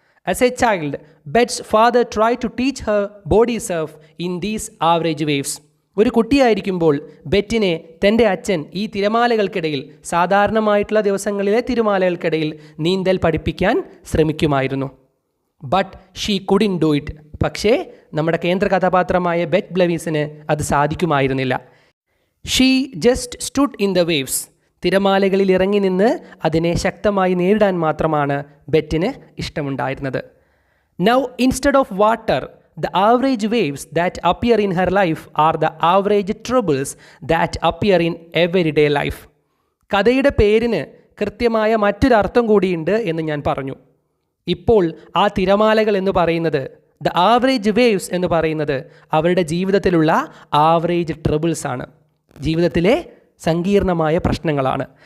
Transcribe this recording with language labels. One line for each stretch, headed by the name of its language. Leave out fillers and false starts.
English: As a child, Bette's father tried to teach her body surf in these average waves.
Malayalam: ഒരു കുട്ടിയായിരിക്കുമ്പോൾ ബെറ്റിനെ തൻ്റെ അച്ഛൻ ഈ തിരമാലകൾക്കിടയിൽ, സാധാരണമായിട്ടുള്ള ദിവസങ്ങളിലെ തിരമാലകൾക്കിടയിൽ നീന്തൽ പഠിപ്പിക്കാൻ ശ്രമിക്കുമായിരുന്നു.
English: But she couldn't do it.
Malayalam: പക്ഷേ നമ്മുടെ കേന്ദ്ര കഥാപാത്രമായ ബെറ്റ് ബ്ലെവിൻസിന് അത് സാധിക്കുമായിരുന്നില്ല.
English: She just stood in the waves.
Malayalam: തിരമാലകളിൽ ഇറങ്ങി നിന്ന് അതിനെ ശക്തമായി നേരിടാൻ മാത്രമാണ് ബെറ്റിന് ഇഷ്ടമുണ്ടായിരുന്നത്.
English: Now instead of water, the average waves that appear in her life are the average troubles that appear in everyday life.
Malayalam: കഥയുടെ പേരിന് കൃത്യമായ മറ്റൊരർത്ഥം കൂടിയുണ്ട് എന്ന് ഞാൻ പറഞ്ഞു. ഇപ്പോൾ ആ തിരമാലകൾ എന്ന് പറയുന്നത്, ദ ആവറേജ് വേവ്സ് എന്ന് പറയുന്നത് അവരുടെ ജീവിതത്തിലുള്ള ആവറേജ് ട്രബിൾസ് ആണ്, ജീവിതത്തിലെ സങ്കീർണമായ പ്രശ്നങ്ങളാണ്.